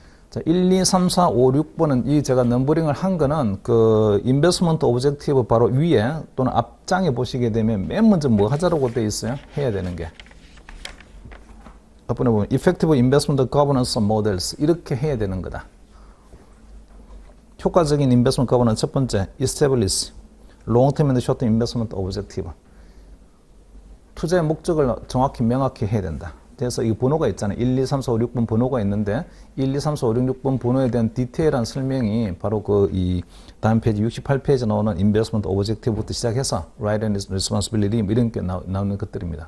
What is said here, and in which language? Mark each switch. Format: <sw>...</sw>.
<ko>자, 1, 2, 3, 4, 5, 6번은 이 제가 넘버링을 한 거는 그 인베스트먼트 오브젝티브 바로 위에 또는 앞장에 보시게 되면 맨 먼저 뭐 하자라고 되어 있어요? 해야 되는 게. 앞번에 보면</ko> <en>Effective Investment Governance Models</en> <ko>이렇게 해야 되는 거다. 효과적인 인베스트먼트 커버는 첫 번째,</ko> <en>establish long-term and short-term investment objective.</en> <ko>투자의 목적을 정확히 명확히 해야 된다. 그래서 이 번호가 있잖아요. 1, 2, 3, 4, 5, 6번 번호가 있는데 1, 2, 3, 4, 5, 6, 6번 번호에 대한 디테일한 설명이 바로 그 이 다음 페이지 68페이지 나오는 investment objective부터 시작해서</ko> <en>right and responsibility</en> <ko>이런 게 나오는 것들입니다.</ko>